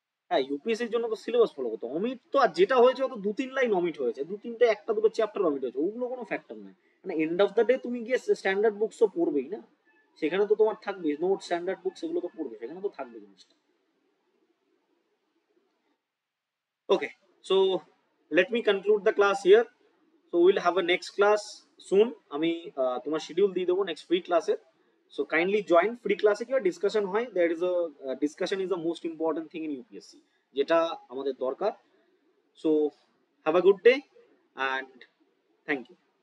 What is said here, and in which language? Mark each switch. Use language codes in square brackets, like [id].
[bn] হ্যাঁ, ইউপিএসসির জন্য তো সিলেবাস ফলো করতে, অমিট তো আর যেটা হয়েছে তো 2-3 লাইন অমিট হয়েছে, 2-3টে একটা দুটো চ্যাপ্টার অমিট হয়েছে, ওগুলো কোনো ফ্যাক্টর নয়। মানে এন্ড অফ দ্য ডে তুমি গিয়ে স্ট্যান্ডার্ড বুকস তো পড়বেই না, সেখানে তো তোমার থাকবে নোট, স্ট্যান্ডার্ড বুকস, এগুলো তো পড়বে, সেখানে তো থাকবে জিনিসটা। [en] Okay, so let me conclude the class here. So we'll have a next class soon. [bn] আমি তোমার শিডিউল দিয়ে দেবো নেক্সট ফ্রি ক্লাসে। [en] So kindly join [bn] ফ্রি ক্লাসে, কি ডিসকাশন হয়, [en] there is a discussion is the most important thing in UPSC, [bn] যেটা আমাদের দরকার। [en] So have a good day and thank you.